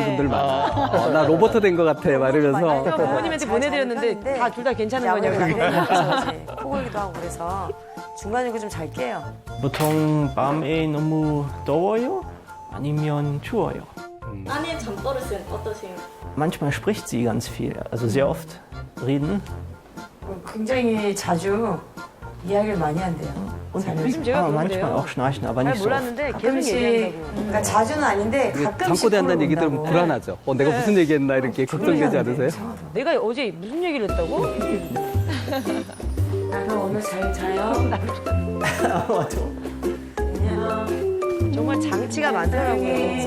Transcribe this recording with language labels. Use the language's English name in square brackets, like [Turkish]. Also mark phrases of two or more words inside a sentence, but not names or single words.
[Korean] 분들 많아요. 나 로봇 된 것 같아 막 이러면서. 제가 부모님한테 보내드렸는데 다 둘 다 괜찮은 거냐고. 코 골기도 하고 그래서 중간중간 좀 잘 깨요. 보통 밤에 너무 더워요? 아니면 추워요? 아내 잠버릇은 어떠세요? [German] Manchmal spricht sie ganz viel, also sehr oft reden. [Korean] 굉장히 자주 이야기를 많이 한대요. [German] Und [Korean] 요즘 제가 [German] manchmal [Korean] 그런데요. [German] auch schnarchen, aber [Korean] 잘 [German] nicht so oft. [Korean] 몰랐는데 계속 가끔씩, 얘기한다고. 그러니까 자주는 아닌데 이게 가끔씩 잠꼬대 한다는 얘기 들으면 물어본다고. 불안하죠. 내가 무슨 얘기했나 이렇게 걱정되지 않으세요? 내가 어제 무슨 얘기를 했다고? 그럼 오늘 잘 자요? 정말 장치가 많더라고요.